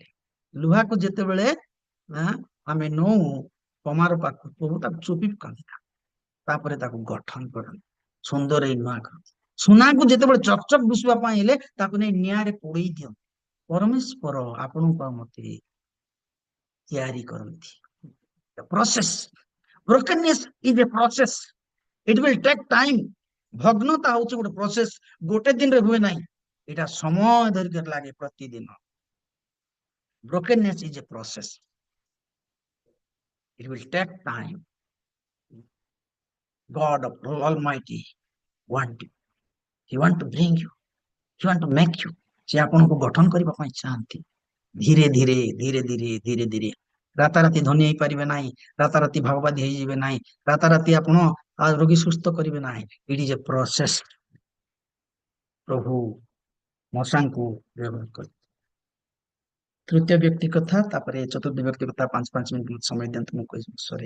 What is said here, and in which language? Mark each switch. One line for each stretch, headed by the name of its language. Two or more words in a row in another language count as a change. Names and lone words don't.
Odia: ଲୁହାକୁ ଯେତେବେଳେ ଆମେ ନଉ କମାର ପାଖକୁ, ପ୍ରଭୁ ତାକୁ ଚୋପି ପକାନ୍ତି, ତାପରେ ତାକୁ ଗଠନ କରନ୍ତି, ସୁନ୍ଦର ଏଇ ନୂଆ କରନ୍ତି। ସୁନାକୁ ଯେତେବେଳେ ଚକଚକ ଦିଶିବା ପାଇଁ ହେଲେ, ତାକୁ ନେଇ ନିଆଁରେ ପୋଡେଇ ଦିଅନ୍ତି। ପରମେଶ୍ୱର ଆପଣଙ୍କୁ ଆଉ ମତେ ତିଆରି କରନ୍ତି, ପ୍ରୋସେସ।
English: Brokenness is a process. It will take time.
Odia: ଭଗ୍ନତା ହଉଛି ଗୋଟେ ପ୍ରୋସେସ, ଗୋଟେ ଦିନରେ ହୁଏ ନାହିଁ, ଏଇଟା ସମୟ ଧରିକି ଲାଗେ ପ୍ରତିଦିନ।
English: Brokenness is a process. It will take time. God of Almighty want you. He want to bring you. He want to make you.
Odia: ସେ ଆପଣଙ୍କୁ ଗଠନ କରିବା ପାଇଁ ଚାହାନ୍ତି। ଧୀରେ ଧୀରେ ଧୀରେ ଧୀରେ ଧୀରେ ଧୀରେ, ରାତାରାତି ଧନୀ ହେଇପାରିବେ ନାହିଁ, ରାତାରାତି ଭାବବାଦୀ ହେଇଯିବେ ନାହିଁ, ରାତାରାତି ଆପଣ ରୋଗୀ ସୁସ୍ଥ କରିବେ ନାହିଁ।
English: It is a process.
Odia: ପ୍ରଭୁ ମଶାଙ୍କୁ ବ୍ୟବହାର କରି ତୃତୀୟ ବ୍ୟକ୍ତି କଥା, ତାପରେ ଚତୁର୍ଥ ବ୍ୟକ୍ତି କଥା 5 ମିନିଟ୍ ସମୟ ଦିଅନ୍ତୁ, ମୁଁ କହିବି ସରେ।